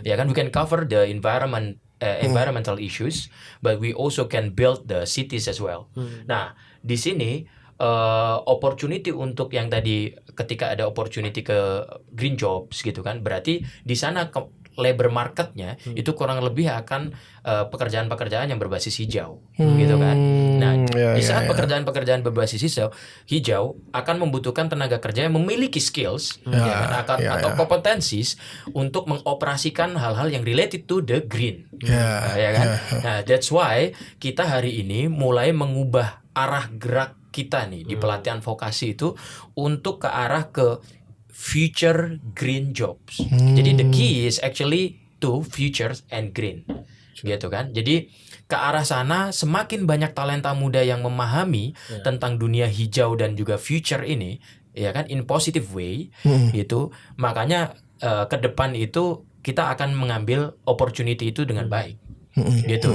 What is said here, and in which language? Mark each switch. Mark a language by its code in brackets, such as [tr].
[id] Ya kan, [en] we can cover the environmental issues, but we also can build the cities as well. [id] Nah, di sini opportunity untuk yang tadi ketika ada opportunity ke green jobs gitu kan, berarti di sana labor marketnya itu kurang lebih akan pekerjaan-pekerjaan yang berbasis hijau gitu kan. Nah, di saat pekerjaan-pekerjaan berbasis hijau akan membutuhkan tenaga kerja yang memiliki skills atau kompetensis untuk mengoperasikan hal-hal yang [en] related to the green. [id] Ya kan? Nah, [en] that's why [id] kita hari ini mulai mengubah arah gerak kita nih di pelatihan vokasi itu untuk ke arah ke future green jobs. [en] Jadi the key is actually to future and green. [id] Gitu kan. Jadi ke arah sana semakin banyak talenta muda yang memahami tentang dunia hijau dan juga future ini, ya kan, [en] in positive way [id] gitu. Makanya ke depan itu kita akan mengambil opportunity itu dengan baik. Gitu.